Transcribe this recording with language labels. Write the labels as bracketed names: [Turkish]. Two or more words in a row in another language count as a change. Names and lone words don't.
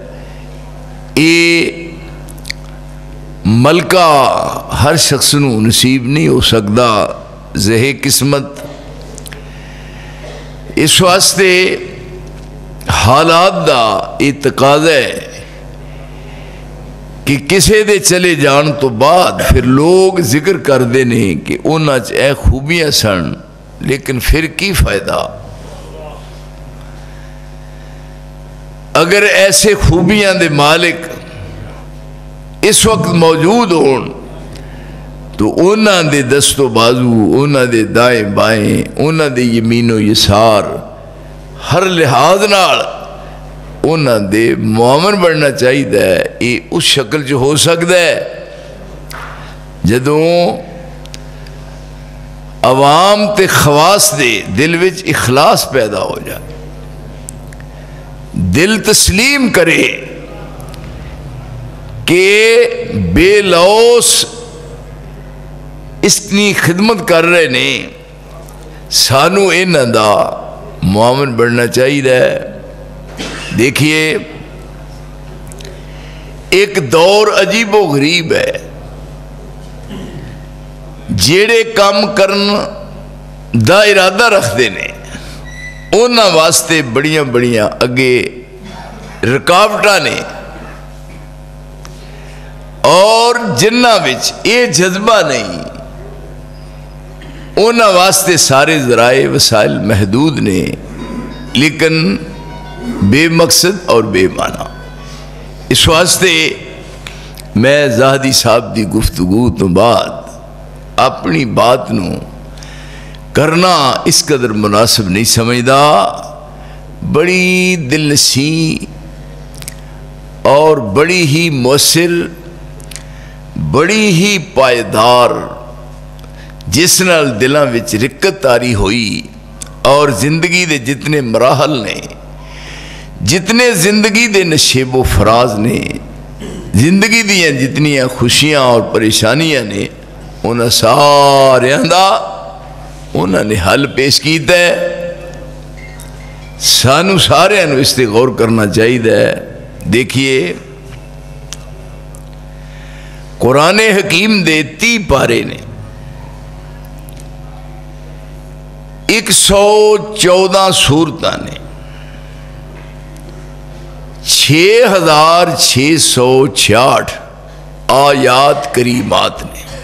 [Punjabi] اے ملکہ ہر شخص نو نصیب نہیں ہو سکتا، زہے قسمت۔ اس واسطے حالات دا تقاضا ہے کہ کسے دے چلے جان تو بعد پھر لوگ ذکر کر دینے کہ انہاں چ اے خوبیاں سن، لیکن پھر کی فائدہ اگر ایسے خوبیاں دے مالک اس وقت موجود ہون تو انہاں دے دست و بازو، انہاں دے دائیں بائیں، انہاں دے یمین و یسار، ہر لحاظ نال انہاں دے معاون بڑھنا چاہیے۔ یہ اس شکل جو ہو سکتا ہے جدوں عوام تے خواص دے دل وچ اخلاص پیدا ہو جائے، دل تسلیم کرے کہ بے لوس اتنی خدمت کر رہے نے، سانو انہاں دا معاون بڑھنا چاہیے۔ دیکھیے ایک دور عجیب و غریب ہے، جیڑے کام کرن دا ارادہ رکھتے نے انہاں واسطے بڑیاں بڑیاں اگے رکاوٹاں نے، اور جنہاں وچ یہ جذبہ نہیں انہاں واسطے سارے ذرائع وسائل محدود نے، لیکن بے مقصد اور بے معنی۔ اس واسطے میں زاہدی صاحب دی گفتگو تو بعد اپنی بات نو کرنا اس قدر مناسب نہیں سمجھدا۔ بڑی دل نشیں اور بڑی ہی مؤثر، بڑی ہی پائیدار، جس نال دلاں وچ رکت تاری ہوئی، اور زندگی دے جتنے مراحل نے، جتنے زندگی دے نشیب و فراز نے، زندگی دیاں جتنی خوشیاں اور پریشانیاں نے، انہاں ساریاں دا انہاں نے حل پیش کیتا ہے. سانو سارے نو اس تے غور کرنا چاہیے. دیکھیے قرآن حکیم دے 30 پارے نے 114 سورتاں نے 6666 آیات کریمات نے.